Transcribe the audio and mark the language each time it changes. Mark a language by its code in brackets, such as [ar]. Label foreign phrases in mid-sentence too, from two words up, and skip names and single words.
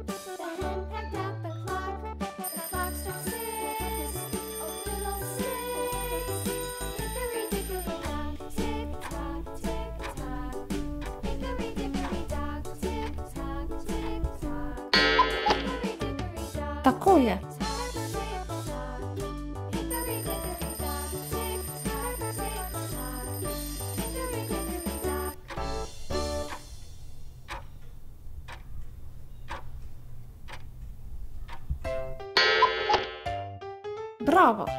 [en] The hen pecked at the clock. The clock struck six. Oh, little six. Hickory dickory dock, tick tock, tick tock. Hickory dickory dock, tick tock, tick tock. Hickory dickory dock. [sl] Tako je. [en] Hickory dickory dock, tick tock, tick tock. Hickory dickory dock. Bravo!